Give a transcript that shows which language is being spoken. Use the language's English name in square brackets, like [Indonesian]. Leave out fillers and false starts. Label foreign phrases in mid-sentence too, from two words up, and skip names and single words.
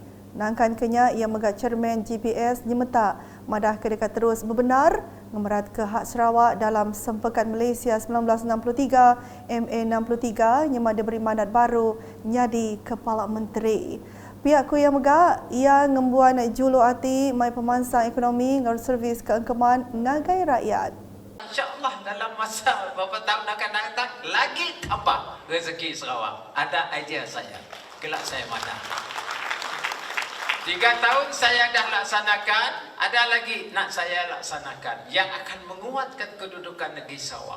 [Iban] Nangkan kenya ia megat Chairman GPS nyemeta madah kedekat terus berbenar ngemerat ke hak Sarawak dalam Sempekan Malaysia 1963 MA63 nyema diberi mandat baru nyadi Kepala Menteri. Pihak ku yang megak ia ngembuan julu ati mai pemansang ekonomi ngau servis keengkeman ngagai rakyat. [Malay] InsyaAllah dalam masa beberapa tahun akan datang lagi tambah rezeki Sarawak. Ada idea saya, kelak saya mana. 3 tahun saya dah laksanakan, ada lagi nak saya laksanakan yang akan menguatkan kedudukan negeri Sarawak.